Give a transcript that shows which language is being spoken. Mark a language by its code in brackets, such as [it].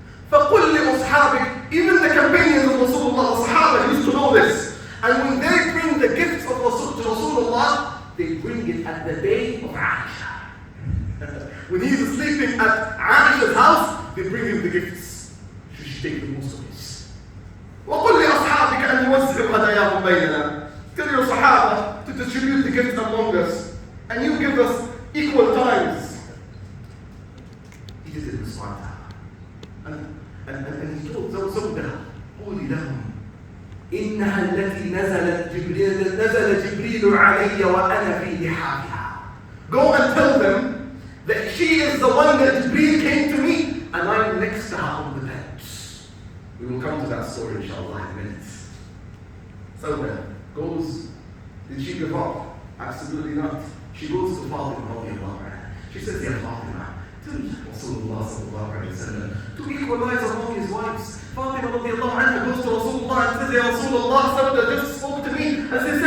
[ar] فقل لأصحابك, [en] even the companions of Rasulullah, the Sahaba used to know this. And when they bring the gifts of Rasulullah, they bring it at the day of Aisha. When he is sleeping at Aisha's house, they bring him the gifts. She should take the most of it. [ar] وقل لأصحابك أن يوزعوا هداياهم بيننا. [en] Tell your Sahaba to distribute the gifts among us, and you give us equal times. He didn't respond. And he told Sauda, [ar] قولي لهم إنها التي نزل جبريل علي وأنا في لحافها. [en] Go and tell them that she is the one that Jibreel came to me and I'm next to her on the bed. We will come to that story inshallah in a minute. Sauda goes, did she give up? Absolutely not. She goes to Fatima radiallahu anha. She says, Ya Fatima, tell Rasulullah sallallahu alayhi wa sallam to equalize among his wives. Fatima radiallahu anha goes to Rasulullah and says, Ya Rasulullah, Sauda just spoke to me and